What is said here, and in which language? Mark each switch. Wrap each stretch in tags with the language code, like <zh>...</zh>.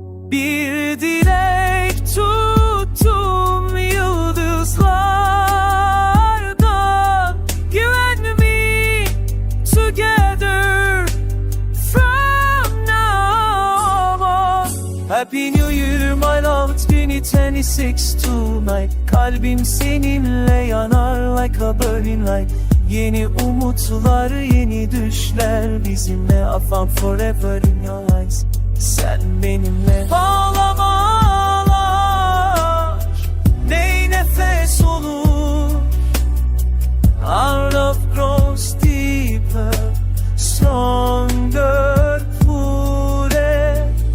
<tr>Bir dilek tuttum yıldızlardan.</tr> <en>You and me together from now on. Happy New Year my love, 2026 tonight.</en> <tr>Kalbim seninle yanar</tr> <en>like a burning light.</en> <tr>Yeni umutlar, yeni düşler bizimle.</tr> <en>I found forever in your eyes.</en> <tr>Sen benimle. Bağlamalar ney nefes olur.</tr> <en>Our love grows deeper, stronger forever.</en>